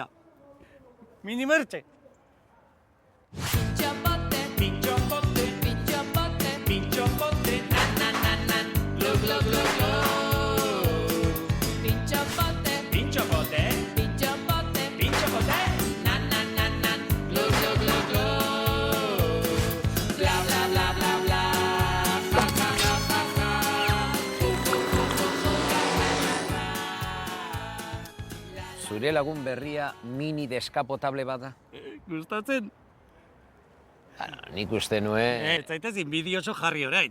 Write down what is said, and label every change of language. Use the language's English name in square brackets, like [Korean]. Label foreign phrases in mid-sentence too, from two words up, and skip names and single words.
[Basque] Minimertxe. Pintxopote, pintxopote, pintxopote, pintxopote, nan, glug, glug, glug, glug. Pintxopote, pintxopote, pintxopote, pintxopote, nan, glug, glug, glug, glug. Bla, bla, bla, bla, bla, ja, ja, ja, ja, ja. Zure lagun berria mini deskapotable bada? Gustatzen? Nik uste nuen... Ez zaitez inbidioso jarri orain,